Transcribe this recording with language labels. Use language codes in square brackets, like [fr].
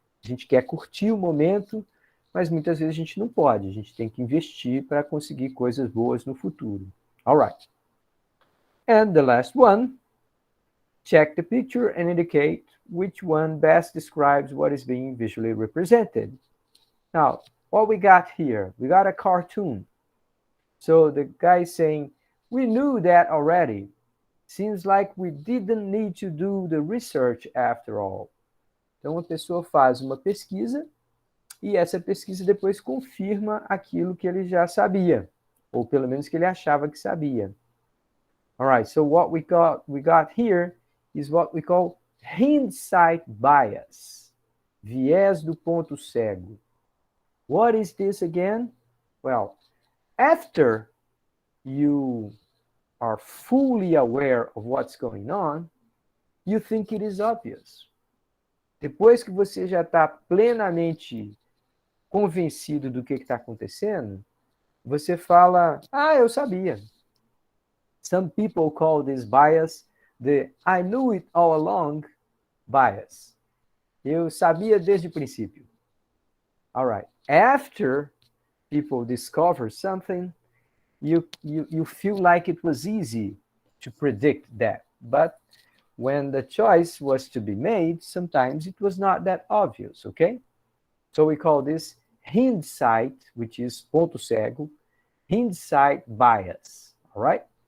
[pt] A gente quer curtir o momento, mas muitas vezes a gente não pode. A gente tem que investir para conseguir coisas boas no futuro. [en] All right. And the last one, check the picture and indicate which one best describes what is being visually represented. Now, what we got here? We got a cartoon. So the guy is saying, we knew that already. Seems like we didn't need to do the research after all. [pt] Então, a pessoa faz uma pesquisa e essa pesquisa depois confirma aquilo que ele já sabia, ou pelo menos que ele achava que sabia. [en] All right, so what we got here is what we call hindsight bias, [pt] viés do ponto cego. [en] What is this again? Well, after you are fully aware of what's going on, you think it is obvious. [pt] Depois que você já está plenamente convencido do que está acontecendo, você fala, eu sabia. [en] Some people call this bias the I knew it all along bias. [pt] Eu sabia desde o princípio. [en] All right. After people discover something, you feel like it was easy to predict that. But when the choice was to be made, sometimes it was not that obvious, okay? So we call this hindsight, which is [pt] ponto cego, [en] hindsight bias, all right?